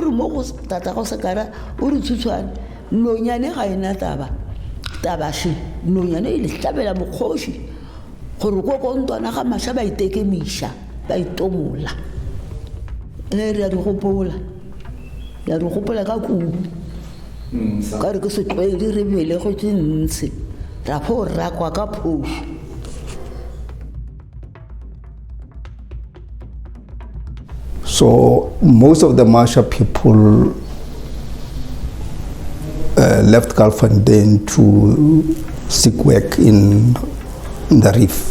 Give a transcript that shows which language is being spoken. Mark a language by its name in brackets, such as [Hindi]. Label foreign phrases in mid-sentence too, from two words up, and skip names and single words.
[Northern Sotho] re mo go tata go sekara o re tshutshwane nonyane ga ena tabaše nonyane e le hlabela mokgoši gore ko kontwana Gamasha ba itekemiša ba itomola re ya di gopola ka kubu ka re ke se tlwaedi re bele go tse ntse ra pho ra kwa ka phoso. [English] So most of the Masha people left Kalkfontein to seek work in the reef.